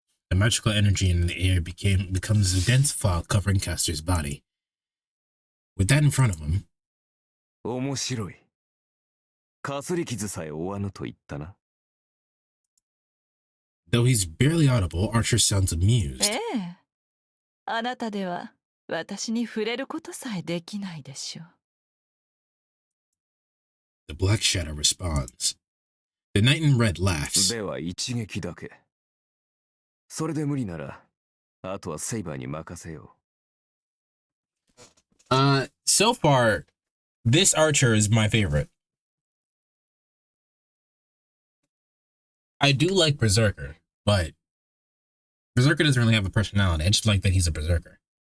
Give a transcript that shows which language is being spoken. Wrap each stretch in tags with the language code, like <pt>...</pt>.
<en>The magical energy in the air becomes a dense fog covering Caster's body. With that in front of him,</en> <ja>面白い。かすり傷さえ負わぬと言ったな。</ja> <en>though he's barely audible, Archer sounds amused.</en> <ja>あなたでは私に触れることさえできないでしょう。</ja> <en>The Black Shadow responds. The Knight in Red laughs.</en> <ja>では一撃だけ。それで無理なら、あとはセイバーに任せよう。</ja> <en>So far, this Archer is my favorite. I do like Berserker, but Berserker doesn't really have a personality. I just like that he's a Berserker.</en>